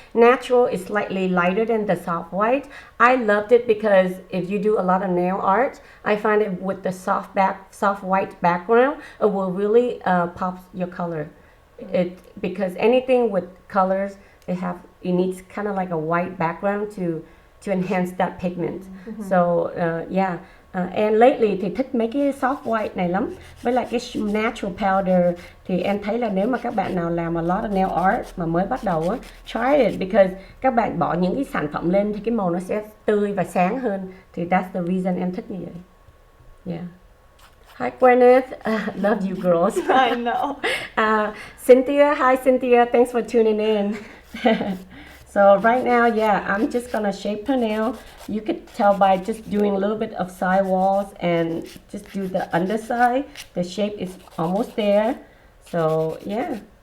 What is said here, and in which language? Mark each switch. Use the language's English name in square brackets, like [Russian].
[English] Natural is slightly lighter than the soft white. I loved it because if you do a lot of nail art, I find it with the soft white background, it will really pop your color. Because anything with colors, it needs kind of like a white background to enhance that pigment. So yeah. [Vietnamese] And lately thì thích mấy cái soft white này lắm. Với lại cái natural powder thì em thấy là nếu mà các bạn nào làm a lot of nail art mà mới bắt đầu á, try it because các bạn bỏ những cái sản phẩm lên thì cái màu nó sẽ tươi và sáng hơn. Thì that's the reason em thích như vậy. [English] Yeah. Hi Gwyneth, love you girls. I know. Cynthia, hi Cynthia, thanks for tuning in. So right now, yeah, I'm just gonna shape her nail. You could tell by just doing a little bit of side walls and just do the underside. The shape is almost there. So yeah.